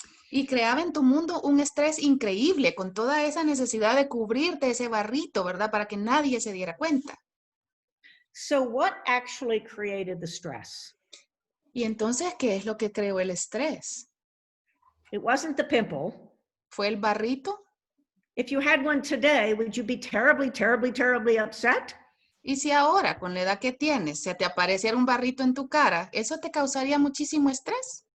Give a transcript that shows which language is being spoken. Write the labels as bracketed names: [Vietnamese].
[Spanish] Y creaba en tu mundo un estrés increíble con toda esa necesidad de cubrirte ese barrito, ¿verdad? Para que nadie se diera cuenta. [English] So what actually created the stress? [Spanish] Y entonces, ¿qué es lo que creó el estrés? [English] It wasn't the pimple. [Spanish] ¿Fue el barrito? [English] If you had one today, would you be terribly, terribly, terribly upset? [Spanish] Y si ahora, con la edad que tienes, se te apareciera un barrito en tu cara, ¿eso te causaría muchísimo estrés?